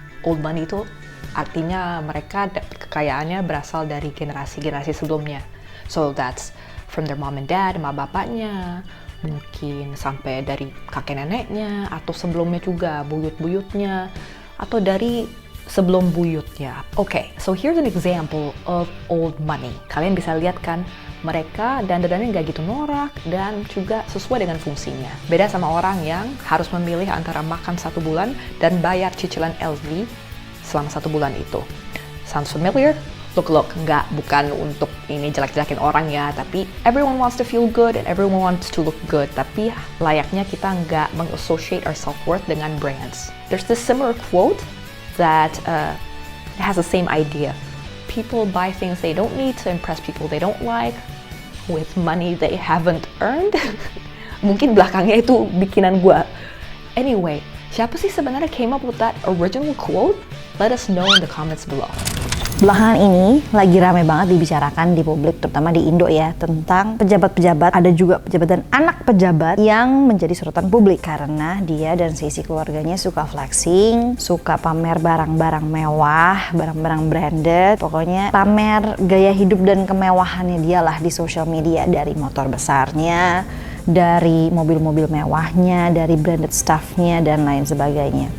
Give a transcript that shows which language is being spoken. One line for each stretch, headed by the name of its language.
Indonesian: Old money itu artinya mereka kekayaannya berasal dari generasi-generasi sebelumnya.
English: So that's from their mom and dad,
Indonesian: emak bapaknya, mungkin sampai dari kakek neneknya, atau sebelumnya juga buyut-buyutnya, atau dari sebelum buyutnya.
English: Okay, so here's an example of old money.
Indonesian: Kalian bisa lihat kan, mereka dandanannya nggak gitu norak dan juga sesuai dengan fungsinya. Beda sama orang yang harus memilih antara makan 1 bulan dan bayar cicilan LV selama 1 bulan itu.
English: Sounds familiar? Look,
Indonesian: bukan untuk ini jelek-jelekin orang ya, tapi
English: everyone wants to feel good and everyone wants to look good,
Indonesian: tapi layaknya kita nggak meng-associate
English: our self-worth dengan brands. There's this similar quote that has the same idea. People buy things they don't need to impress people they don't like with money they haven't earned.
Indonesian: Mungkin belakangnya itu bikinan gua. Anyway, siapa sih sebenarnya
English: came up with that original quote? Let us know in the comments below.
Indonesian: Belakangan ini lagi rame banget dibicarakan di publik, terutama di Indo ya, tentang pejabat-pejabat, ada juga pejabat dan anak pejabat yang menjadi sorotan publik karena dia dan sisi keluarganya suka flexing, suka pamer barang-barang mewah, barang-barang branded, pokoknya pamer gaya hidup dan kemewahannya dia lah di social media, dari motor besarnya, dari mobil-mobil mewahnya, dari branded stuffnya, dan lain sebagainya.